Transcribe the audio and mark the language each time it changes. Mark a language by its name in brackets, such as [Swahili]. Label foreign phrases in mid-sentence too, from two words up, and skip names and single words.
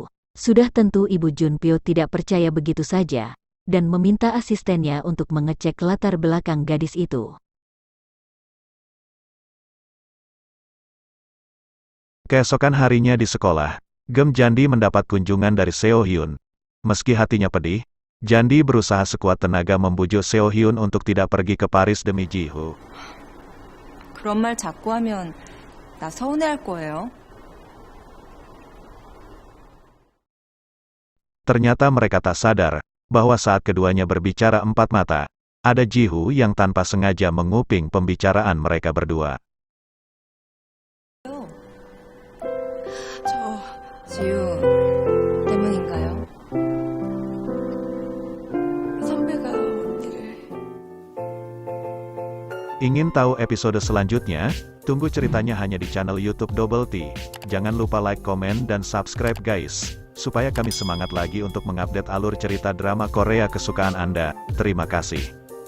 [Indonesian] Sudah tentu ibu Junpyo tidak percaya begitu saja, dan meminta asistennya untuk mengecek latar belakang gadis itu. Keesokan harinya di sekolah, Gem Jandi mendapat kunjungan dari Seo Hyun. Meski hatinya pedih, Jandi berusaha sekuat tenaga membujuk Seo Hyun untuk tidak pergi ke Paris demi Ji-Hoo. [Korean] 그런 말 자꾸 하면 나 서운해할 거예요. [Indonesian] Ternyata mereka tak sadar, bahwa saat keduanya berbicara empat mata, ada Ji-Hoo yang tanpa sengaja menguping pembicaraan mereka berdua. [Korean] 저 지우 때문인가요? 선배가 언니를 [Indonesian] Ingin tahu episode selanjutnya? Tunggu ceritanya hanya di channel YouTube Double T. Jangan lupa like, komen, dan [English] subscribe guys, [Indonesian] supaya kami semangat lagi untuk mengupdate alur cerita drama Korea kesukaan Anda. Terima kasih.